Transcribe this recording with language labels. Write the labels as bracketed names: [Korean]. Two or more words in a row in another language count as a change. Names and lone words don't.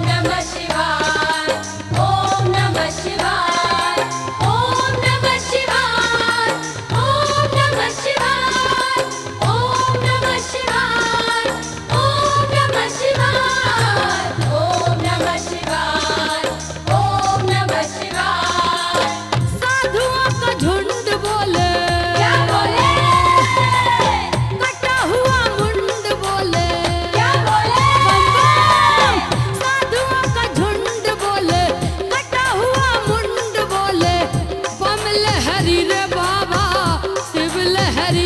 [Sanskrit] नमः शिवाय, ओम नमः शिवाय, ओम नमः शिवाय, ओम नमः शिवाय, ओम नमः शिवाय, ओम नमः शिवाय, ओम नमः शिवाय, ओम नमः शिवाय। [Hindi] साधुओं का झुंड बोले, क्या बोले? कटा हुआ मुंड बोले, क्या बोले? साधुओं का झुंड बोले, कटा हुआ मुंड बोले, बम लहरी रे बाबा शिव लहरी।